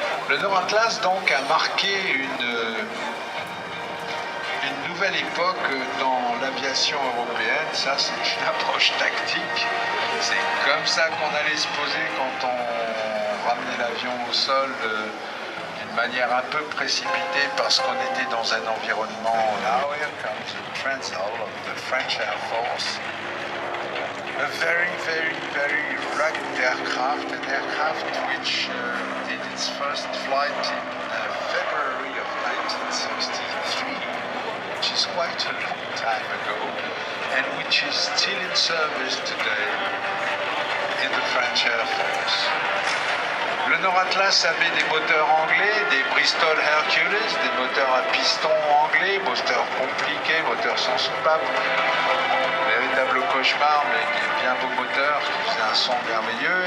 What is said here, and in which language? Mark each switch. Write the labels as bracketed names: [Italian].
[French] Le Nord-Atlas donc a marqué une nouvelle époque dans l'aviation européenne. Ça, c'est une approche tactique. C'est comme ça qu'on allait se poser quand on ramenait l'avion au sol d'une manière un peu précipitée parce qu'on était dans un environnement. [English] Now here comes the Transall of the French Air Force. A very, very, very rugged aircraft, an aircraft which did its first flight in February of 1963, which is quite a long time ago, and which is still in service today in the French Air Force. [French] Le Nord-Atlas avait des moteurs anglais, des Bristol Hercules, des moteurs à piston anglais, moteurs compliqués, moteurs sans soupape. Véritable cauchemar, mais des bien beaux moteurs qui faisaient un son merveilleux.